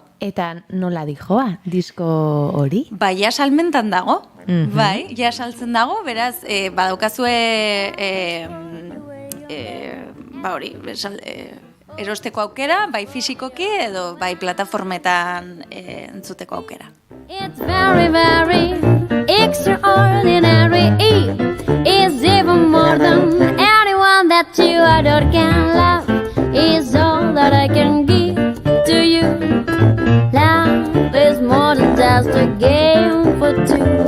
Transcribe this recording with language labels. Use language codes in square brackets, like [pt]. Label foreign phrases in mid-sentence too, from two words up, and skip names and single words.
[eu] Eta nola dijoa, disko hori? Ja salmentan dago, ja saltzen dago, beraz, badaukazue erosteko aukera, bai fisikoki edo bai plataformetan entzuteko aukera. [en] It's very, very extraordinary. It's even more than anyone that you adore can love. Is all that I can give to you. Love is more than just a game for two.